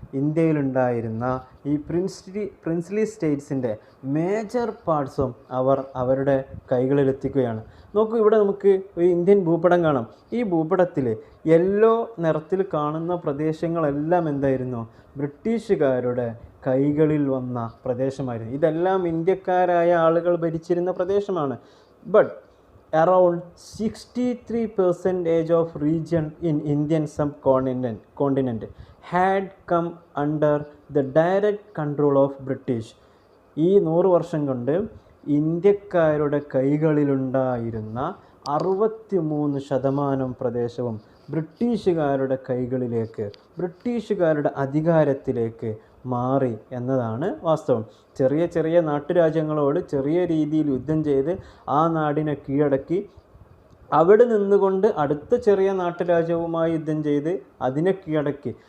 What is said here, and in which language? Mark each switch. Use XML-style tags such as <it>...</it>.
<ml>ഇന്ത്യയിലുണ്ടായിരുന്ന ഈ princely സ്റ്റേറ്റ്സിൻ്റെ major പാർട്സും അവരുടെ കൈകളിലെത്തിക്കുകയാണ്. നോക്കൂ, ഇവിടെ നമുക്ക് ഒരു ഇന്ത്യൻ ഭൂപടം കാണാം. ഈ ഭൂപടത്തിൽ യെല്ലോ നിറത്തിൽ കാണുന്ന പ്രദേശങ്ങളെല്ലാം എന്തായിരുന്നു? ബ്രിട്ടീഷുകാരുടെ കൈകളിൽ വന്ന പ്രദേശമായിരുന്നു. ഇതെല്ലാം ഇന്ത്യക്കാരായ ആളുകൾ ഭരിച്ചിരുന്ന പ്രദേശമാണ്.</ml> <en>But around 63% of region in Indian subcontinent had come under the direct control of British.</en> <ml>ഈ 100 വർഷം കൊണ്ട് ഇന്ത്യക്കാരുടെ കൈകളിലുണ്ടായിരുന്ന 63% പ്രദേശവും ബ്രിട്ടീഷുകാരുടെ കൈകളിലേക്ക്, ബ്രിട്ടീഷുകാരുടെ അധികാരത്തിലേക്ക് മാറി എന്നതാണ് വാസ്തവം. ചെറിയ ചെറിയ നാട്ടുരാജ്യങ്ങളോട് ചെറിയ രീതിയിൽ യുദ്ധം ചെയ്ത് ആ നാടിനെ കീഴടക്കി അവിടെ നിന്നുകൊണ്ട് അടുത്ത ചെറിയ നാട്ടുരാജ്യവുമായി യുദ്ധം ചെയ്ത് അതിനെ കീഴടക്കി.</ml>